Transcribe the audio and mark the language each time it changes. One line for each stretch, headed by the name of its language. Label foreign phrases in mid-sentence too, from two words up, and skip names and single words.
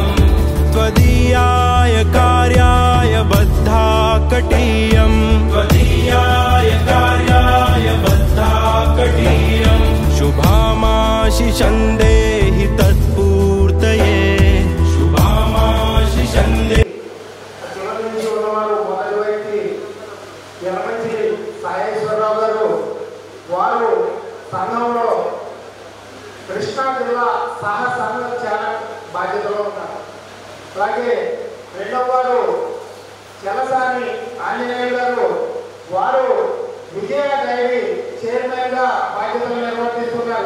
Sanskrit: त्वदीयाय कार्याय बद्धा कटीयं, त्वदीयाय कार्याय बद्धा कटीयं। शुभामाशिषं देहि तत्पूर्तये, शुभामाशिषं देहि।
Telugu: మొదటి వ్యక్తి యలమంచి సాయేశ్వరరావు గారు, వారు సంఘంలో కృష్ణా జిల్లా సహ సంఘ ఛానల్ బాధ్యతలో ఉన్నారు. అలాగే రెండవ వారు చలసాని ఆంజనేయులు గారు, వారు విజయ డైరీ చైర్మన్ గా బాధ్యతలు నిర్వర్తిస్తున్నారు.